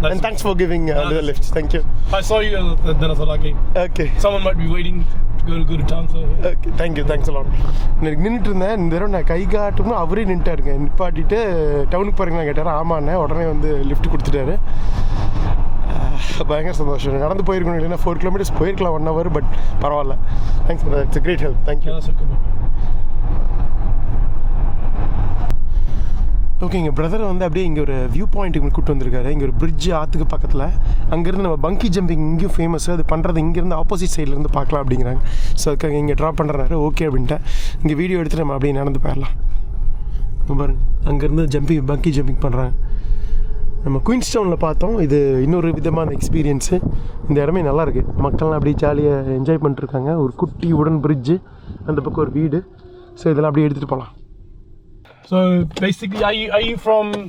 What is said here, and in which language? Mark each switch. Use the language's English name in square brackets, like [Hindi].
[English] And thanks for giving the lift. Thank you. I saw you and then I thought, okay. Someone might be waiting to go to town, so. Okay, thank you. Thanks a lot. [Tamil] நான் நின்றுட்டு இருந்தேன். இந்த தடவை நான் கை காட்டும்னு அவரே நின்றுட்டாருங்க. நிப்பாட்டிட்டு டவுனுக்கு போகிறீங்களா கேட்டார். ஆமாண்ணே. உடனே வந்து லிஃப்ட் கொடுத்துட்டாரு. பயங்கர சந்தோஷம். நடந்து போயிருக்கணும், இல்லைன்னா 4 கிலோமீட்டர்ஸ் போயிருக்கலாம் 1 hour. [English] but [Tamil] பரவாயில்ல. [English] Thanks for that. It's great help. Thank you. [Tamil] Okay, எங்கள் பிரதரை வந்து அப்படியே இங்கே ஒரு வியூ பாயிண்ட்டுக்கு கூப்பிட்டு வந்திருக்காரு. இங்கே ஒரு பிரிட்ஜ் ஆற்றுக்கு பக்கத்தில். அங்கேருந்து நம்ம பங்கி ஜம்பிங் இங்கேயும் ஃபேமஸ். அது பண்ணுறது இங்கேருந்து ஆப்போசிட் சைட்லேருந்து பார்க்கலாம் அப்படிங்கிறாங்க. ஸோ அதுக்காக இங்கே ட்ராப் பண்ணுறாரு. ஓகே அப்படின்ட்டேன். இங்கே வீடியோ எடுத்துகிட்டு நம்ம அப்படியே நடந்து போயிடலாம். பாருங்க, அங்கேருந்து பங்கி ஜம்பிங் பண்ணுறாங்க. நம்ம குயின்ஸ்டவுனில் பார்த்தோம். இது இன்னொரு விதமான எக்ஸ்பீரியன்ஸு. இந்த இடமே நல்லாயிருக்கு. மக்கள்லாம் அப்படியே ஜாலியாக என்ஜாய் பண்ணிட்டுருக்காங்க. ஒரு குட்டி உடன் பிரிட்ஜு, அந்த பக்கம் ஒரு வீடு. ஸோ இதெல்லாம் அப்படியே எடுத்துகிட்டு போகலாம். [English] So basically, are you from?